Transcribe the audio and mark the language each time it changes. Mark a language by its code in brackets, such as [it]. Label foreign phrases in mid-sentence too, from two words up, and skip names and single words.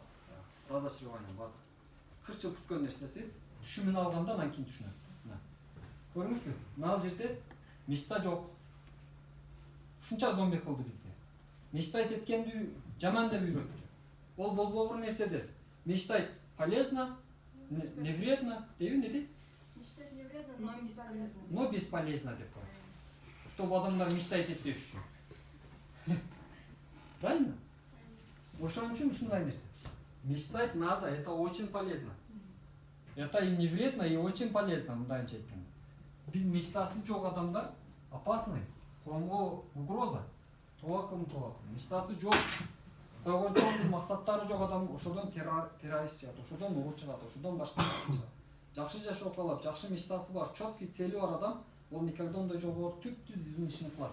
[ky] Разочарование бар. 40 жыл күткөн нерсеси түшүмүн алганда анан кийин түшүнөт. Мына. Көрдүңүзбү? Мына жерде мечта жок. Ушунча зомби кылды бизди. Мечтать эткенди жаман деп үйрөттү. Ол болбогур нерседир. [ru] Мечтать полезно, не вредно, [ky] деби не дейт? [ru] Мечтать не вредно, но бесполезно. Но бесполезно [ky] деп коет. Чтобы адамдар мечтать этпеш үчүн. [ru] Правильно? [ky] Ошон үчүн ушундай нерсе. [ru] Мечтать надо, это очень полезно. Это и не вредно, и очень полезно, [ky] мындайча айтканда. Биз мечтасы жок адамдар опасный, коомго угроза. Тоакылым. Мечтасы жок, койгон чоң максаттары жок адам ошодон террорист чыгат, ошодон угур чыгат, ошодон башка чыгат. Жакшы жашоо каалап, жакшы мечтасы бар, [ru] четкий цели [ky] бар адам ол никогда ондай жолго түп-түз өзүнүн ишин кылат.